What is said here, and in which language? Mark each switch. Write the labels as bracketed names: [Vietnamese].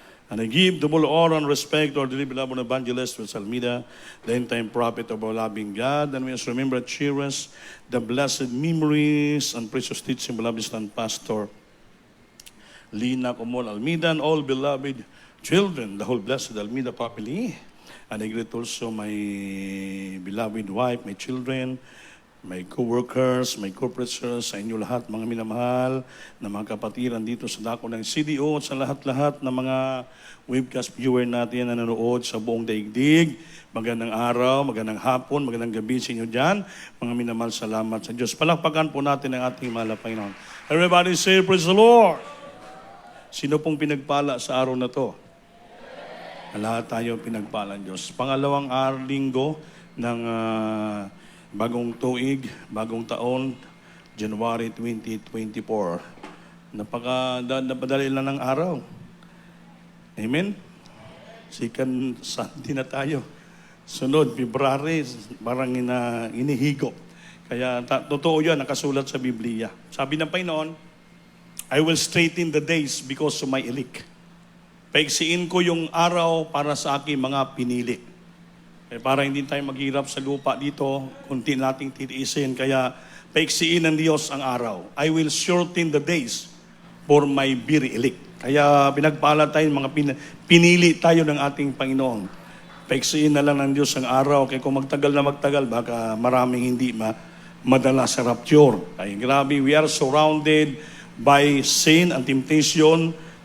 [English] And I give the full honor and respect to our dearly beloved evangelist, Ms. Almeida, the end-time prophet of our loving God. And we must remember and cherish the blessed memories and precious teaching of beloved Son Pastor Lina Comol Almeida and all beloved children, the whole blessed Almeida family. And I greet also my beloved wife, my children, my co-workers, my corporators, [Filipino] sa inyo lahat, mga minamahal, na mga kapatiran dito sa dako ng CDO, sa lahat-lahat ng mga webcast viewer natin na nanonood sa buong daigdig. Magandang araw, magandang hapon, magandang gabi sa inyo dyan. Mga minamahal, salamat sa Diyos. Palakpakan po natin ang ating mahal na Panginoon. [English] Everybody say, praise the Lord! [Filipino] Sino pong pinagpala sa araw na to? Lahat tayo pinagpalan Diyos. Pangalawang linggo ng bagong tuig, bagong taon, January 2024. Napadali lang ng araw. Amen? [English] Second Sunday [Filipino] na tayo. Sunod, February, parang inihigo. Kaya totoo yan, nakasulat sa Biblia. Sabi ng Panginoon, [English] I will straighten the days because of my elect. [Filipino] Paiksiin ko yung araw para sa aking mga pinili. Para hindi tayo maghirap sa lupa dito, kunti nating titiisin. Kaya paiksiin ng Diyos ang araw. [English] I will shorten the days for my very elect. [Filipino] Kaya pinagpala tayo, mga pinili tayo ng ating Panginoon. Paiksiin na lang ng Diyos ang araw. Kaya kung magtagal na magtagal, baka maraming hindi madala sa rapture. Ay, grabe, [English] we are surrounded by sin and temptation.